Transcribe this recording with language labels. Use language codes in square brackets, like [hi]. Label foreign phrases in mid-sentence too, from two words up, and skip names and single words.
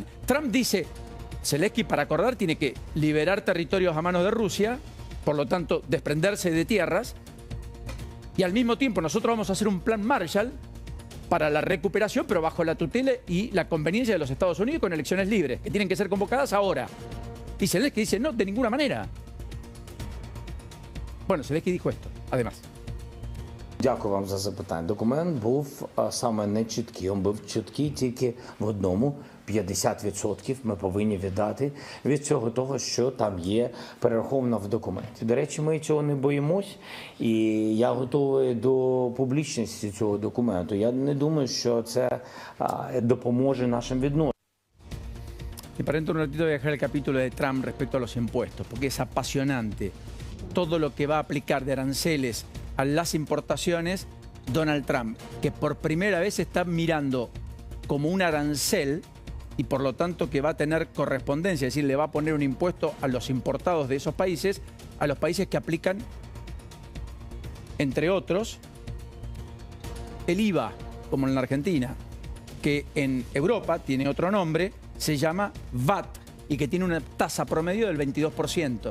[es] Trump dice, Zelensky para acordar tiene que liberar territorios a manos de Rusia, por lo tanto desprenderse de tierras, y al mismo tiempo nosotros vamos a hacer un plan Marshall para la recuperación, pero bajo la tutela y la conveniencia de los Estados Unidos con elecciones libres, que tienen que ser convocadas ahora. Y Zelensky dice, no, de ninguna manera. Bueno, Zelensky dijo esto, además. [uk] Дякую вам за запитання. Документ був саме нечіткий. Він був чіткий тільки в одному. 50% ми повинні віддати від цього того, що там є перераховано в документі. До речі, ми цього не боїмось, і я готовий до публічності цього документу. Я не думаю, що це допоможе нашим відносинам. [es] Y para dentro de un ratito voy a dejar el capítulo de Trump respecto a los impuestos, porque es apasionante. Todo lo que va a aplicar de aranceles a las importaciones, Donald Trump, que por primera vez está mirando como un arancel y por lo tanto que va a tener correspondencia, es decir, le va a poner un impuesto a los importados de esos países, a los países que aplican, entre otros, el IVA, como en la Argentina, que en Europa tiene otro nombre, se llama VAT y que tiene una tasa promedio del 22%.